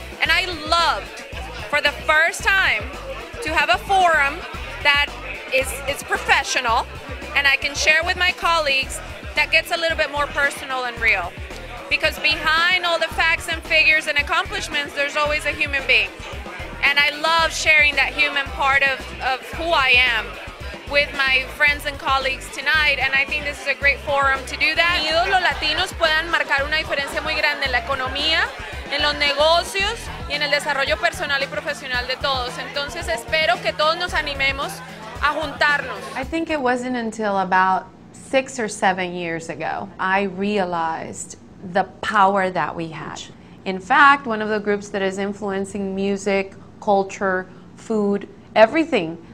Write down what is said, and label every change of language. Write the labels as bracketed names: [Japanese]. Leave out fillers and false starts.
[English] And I loved, for the first time, to have a forum that is professional, and I can share with my colleagues that gets a little bit more personal and real. Because behind all the facts and figures and accomplishments, there's always a human being. And I love sharing that human part of who I am with my friends and colleagues tonight, and I think this is a great forum to do that. [Spanish] Unidos los latinos puedan marcar una diferencia muy grande en la economía, en los negocios y en el desarrollo personal y profesional de todos. Entonces espero que todos nos animemos a juntarnos. [English] I think it wasn't until about 6 or 7 years ago I realized the power that we had. In fact, one of the groups that is influencing music, culture, food, everything.